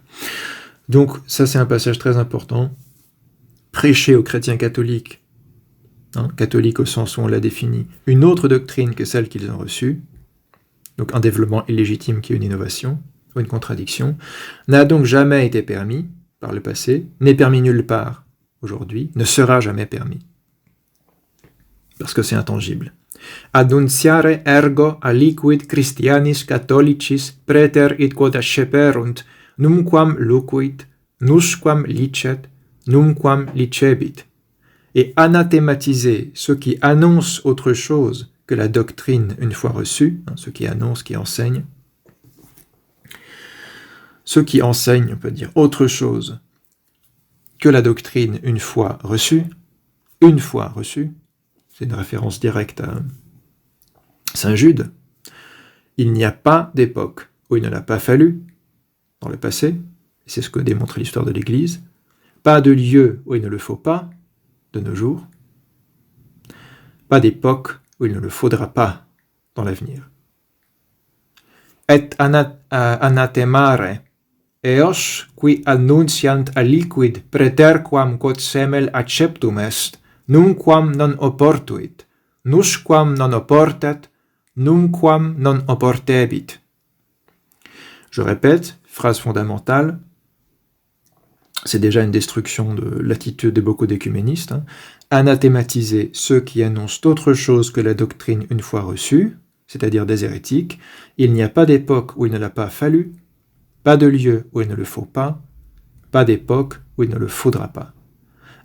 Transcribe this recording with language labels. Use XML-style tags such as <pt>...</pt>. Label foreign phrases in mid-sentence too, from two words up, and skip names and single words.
<fr>Donc ça c'est un passage très important. Prêcher aux chrétiens catholiques, catholiques au sens où on l'a défini, une autre doctrine que celle qu'ils ont reçue, donc un développement illégitime qui est une innovation, ou une contradiction, n'a donc jamais été permis par le passé, n'est permis nulle part aujourd'hui, ne sera jamais permis. Parce que c'est intangible.</fr> <la>Annunciare ergo aliquid Christianis catholicis praeter id quod asceperunt, numquam lucuit, nusquam licet, numquam licebit.</la> <fr>Et anathématiser ceux qui annoncent autre chose que la doctrine une fois reçue, ceux qui annoncent, qui enseignent, ceux qui enseignent, on peut dire, autre chose que la doctrine une fois reçue, c'est une référence directe à Saint Jude, il n'y a pas d'époque où il ne l'a pas fallu, dans le passé, c'est ce que démontre l'histoire de l'Église, pas de lieu où il ne le faut pas, de nos jours, pas d'époque où il ne le faudra pas dans l'avenir.</fr> <la>Et anathemare, eos qui annunciant aliquid praeterquam quod semel acceptum est, numquam non oportuit, nusquam non oportet, numquam non oportebit.</la> <fr>Je répète, phrase fondamentale, c'est déjà une destruction de l'attitude de beaucoup d'écuménistes, anathématiser ceux qui annoncent autre chose que la doctrine une fois reçue, c'est-à-dire des hérétiques, il n'y a pas d'époque où il ne l'a pas fallu, pas de lieu où il ne le faut pas d'époque où il ne le faudra pas.</fr>